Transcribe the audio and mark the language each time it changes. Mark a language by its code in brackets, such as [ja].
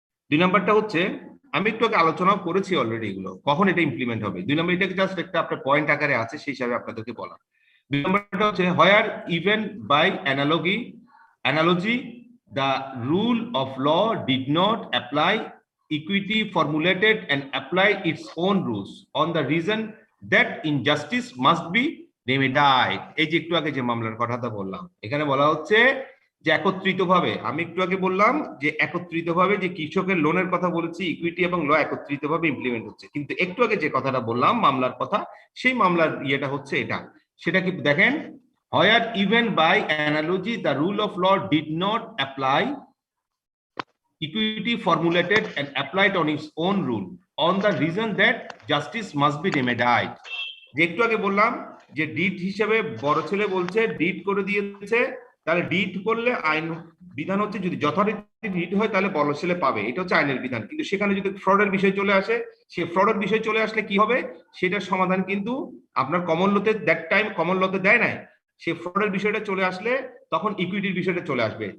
[bn] 2 নাম্বারটা হচ্ছে আমি একটু আগে আলোচনা করেছি অলরেডি, এগুলো কখন এটা ইমপ্লিমেন্ট হবে। 2 নাম্বার এটাকে জাস্ট একটা আপনার পয়েন্ট আকারে আছে সেই হিসাবে আপনাদেরকে বলা। 2 নাম্বারটা হচ্ছে [en] Where even by analogy the rule of law did not apply, equity formulated and apply its own rules on the reason that injustice must be remedied। [bn] এই যে একটু আগে যে মামলার কথাটা বললাম, এখানে বলা হচ্ছে যে একত্রিতভাবে, আমি একটু আগে বললাম যে একত্রিতভাবে যে কৃষকের লোনের কথা বলেছি, ইকুইটি এবং ল একত্রিতভাবে ইমপ্লিমেন্ট হচ্ছে, কিন্তু একটু আগে যে কথাটা বললাম মামলার কথা, সেই মামলার ইয়েটা হচ্ছে এটা। সেটা কি দেখেন, [en] where even by analogy the rule of law did not apply, equity formulated and applied on its own rule on the reason that justice must be remedied। [bn] যে একটু আগে বললাম যে ডিড হিসেবে বড় ছেলে বলছে ডিড করে দিয়েছে, তাহলে ডিড করলে আইন বিধান হচ্ছে যদি যথারীতি ডিড হয় তাহলে বড় ছেলে পাবে, এটা হচ্ছে আইনের বিধান। কিন্তু সেখানে যদি ফ্রডের বিষয় চলে আসে, সে ফ্রডের বিষয় চলে আসলে কি হবে সেটার সমাধান কিন্তু আপনার কমন লতে দ্যাট টাইম কমন লতে দেয় নাই, সে ফ্রডের বিষয়টা চলে আসলে তখন ইকুইটির বিষয়টা চলে আসবে।